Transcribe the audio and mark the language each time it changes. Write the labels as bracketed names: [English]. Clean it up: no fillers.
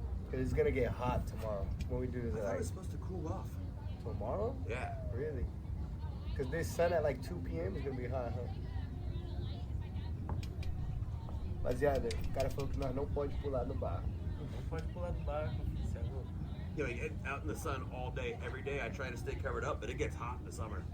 [English] Cause it's gonna get hot tomorrow when we do this. I thought it Like, was supposed to cool off. tomorrow? Yeah. Really? Cause this sun at like 2 p.m. is gonna be hot, huh? [Portuguese] Rapaziada, o cara falou que nós não pode pular no barco. Não pode pular do barco, filho, cê é louco. [English] You know, out in the sun all day, every day, I try to stay covered up, but it gets hot in the summer.